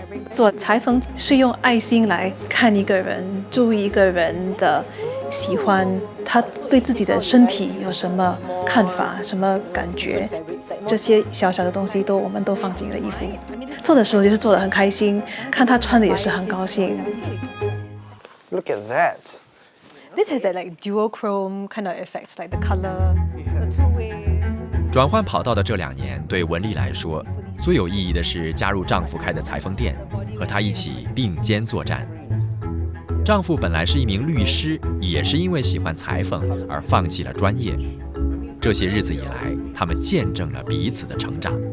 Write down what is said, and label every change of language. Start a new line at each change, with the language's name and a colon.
Chinese: 做裁缝是用爱心来看一个人，注意一个人的喜欢，他对自己的身体有什么看法、什么感觉，这些小小的东西我们都放进了衣服。做的时候就是做得很开心，看他穿的也是很高兴。
English: Look at that. This has that like duochrome kind of effect, like the color, the two-way.
Chinese: 转换跑道的这2年，对文丽来说，最有意义的是加入丈夫开的裁缝店，和他一起并肩作战。丈夫本来是一名律师，也是因为喜欢裁缝而放弃了专业。这些日子以来，他们见证了彼此的成长。